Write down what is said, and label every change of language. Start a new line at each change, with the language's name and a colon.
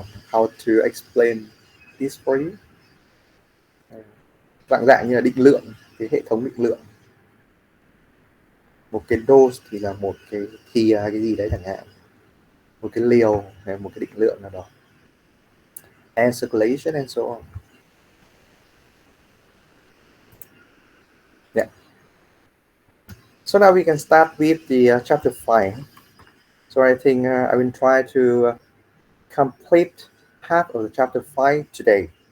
English: How to explain this for you?
Vietnamese: Dạng như là định lượng, cái hệ thống định lượng. Một cái dose thì là một cái thìa hay cái gì đấy chẳng hạn, một cái liều hay một cái định lượng nào đó.
English: Air circulation and so on. Yeah. So now we can start with the chapter 5. So I think I will try to complete half of the chapter 5 today.